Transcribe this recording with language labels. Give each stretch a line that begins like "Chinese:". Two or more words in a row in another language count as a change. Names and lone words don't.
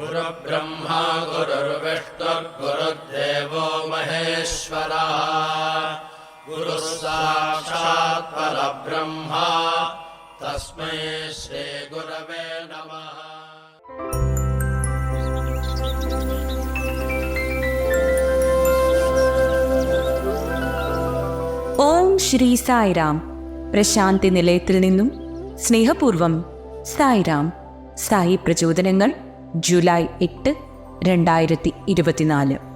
Sanskrit: गुरुर्ब्रह्मा गुरुर्विष्णुर्गुरुर्देवो महेश्वरः गुरुः साक्षात् परब्रह्मा तस्मै श्रीगुरवे नमः।
Malayalam: ഓം ശ്രീ സായിറാം. പ്രശാന്തി നിലയത്തിൽ നിന്നും സ്നേഹപൂർവം സായിറാം. സായി പ്രചോദനങ്ങൾ ജൂലൈ 8, 2024.